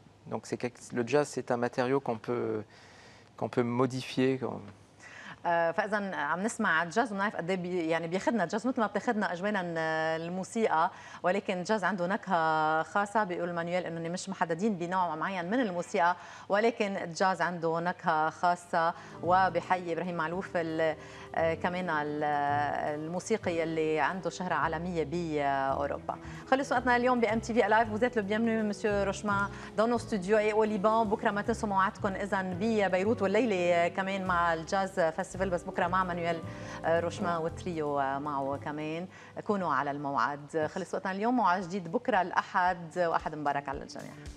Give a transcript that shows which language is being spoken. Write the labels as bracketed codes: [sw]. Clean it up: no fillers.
[fr] Donc le jazz, c'est un matériau qu'on peut modifier. [ar] فاذا عم نسمع الجاز ونعرف قد ايه يعني بياخذنا الجاز مثل ما بتاخذنا اجوانا الموسيقى، ولكن الجاز عنده نكهه خاصه. بيقول مانويل انه مش محددين بنوع معين من الموسيقى، ولكن الجاز عنده نكهه خاصه. وبحيي ابراهيم معلوف كمان الموسيقي اللي عنده شهره عالميه باوروبا. خلص وقتنا اليوم بام تي في لايف. [fr] Vous êtes le bienvenu monsieur Rochman dans nos studios et au Liban. [ar] بكره ما تنسوا موعدكم اذا ببيروت، والليله كمان مع الجاز فestival، بس بكره مع مانويل روشمان والتريو معه كمان. كونوا على الموعد. خلص وقتنا اليوم، موعد جديد بكره الاحد، واحد مبارك على الجميع.